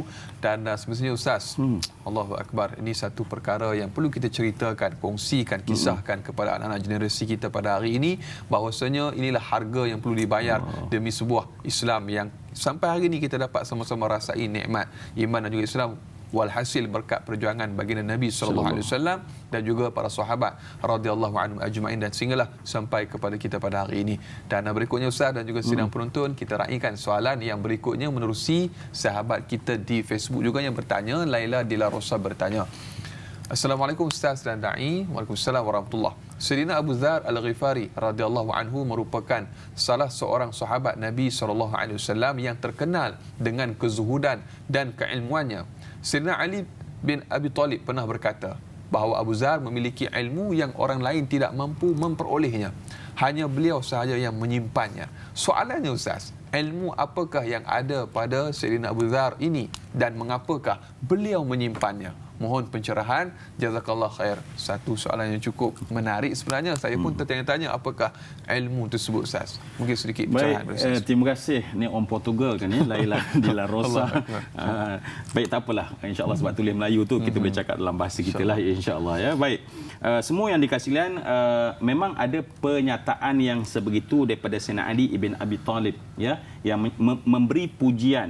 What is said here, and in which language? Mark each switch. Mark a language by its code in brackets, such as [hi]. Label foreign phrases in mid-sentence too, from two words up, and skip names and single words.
[ms] Dan semestinya Ustaz, [ar] الله أكبر, [ms] ini satu perkara yang perlu kita ceritakan, kongsikan, kisahkan kepada anak-anak generasi kita pada hari ini, bahawasanya inilah harga yang perlu dibayar demi sebuah Islam yang sampai hari ini kita dapat sama-sama rasai nikmat iman dan juga Islam, walhasil berkat perjuangan baginda Nabi [ar] صلى الله عليه وسلم [ms] dan juga para sahabat [ar] رضي الله عنهم أجمعين, [ms] dan sehinggalah sampai kepada kita pada hari ini. Dan berikutnya Ustaz dan juga sidang penonton, kita raikan soalan yang berikutnya menerusi sahabat kita di Facebook juga yang bertanya. Laila Dila Rosa bertanya, Assalamualaikum Ustaz dan Da'i. [ar] وعليكم السلام ورحمة الله. [ms] Sayyidina Abu Dzar Al-Ghifari [ar] رضي الله عنه [ms] merupakan salah seorang sahabat Nabi [ar] صلى الله عليه وسلم [ms] yang terkenal dengan kezuhudan dan keilmuannya. Sayyidina Ali bin Abi Talib pernah berkata bahawa Abu Dzar memiliki ilmu yang orang lain tidak mampu memperolehnya. Hanya beliau sahaja yang menyimpannya. Soalannya Ustaz, ilmu apakah yang ada pada Sayyidina Abu Dzar ini dan mengapakah beliau menyimpannya? Mohon pencerahan, [ar] جزاك الله خير. [ms] Satu soalan yang cukup menarik sebenarnya. Saya pun tertanya-tanya apakah ilmu tersebut Ustaz. Mungkin sedikit pencerahan. Baik, terima kasih. Ni orang Portugal kan ya, Laila Dila Rosa. Baik, tak apalah. InsyaAllah sebab tulis Melayu tu kita boleh cakap dalam bahasa kita lah, insyaAllah ya. Baik. Semua yang dikasih sekalian, memang ada pernyataan yang sebegitu daripada Sayyidina Ali ibn Abi Talib ya, yang memberi pujian.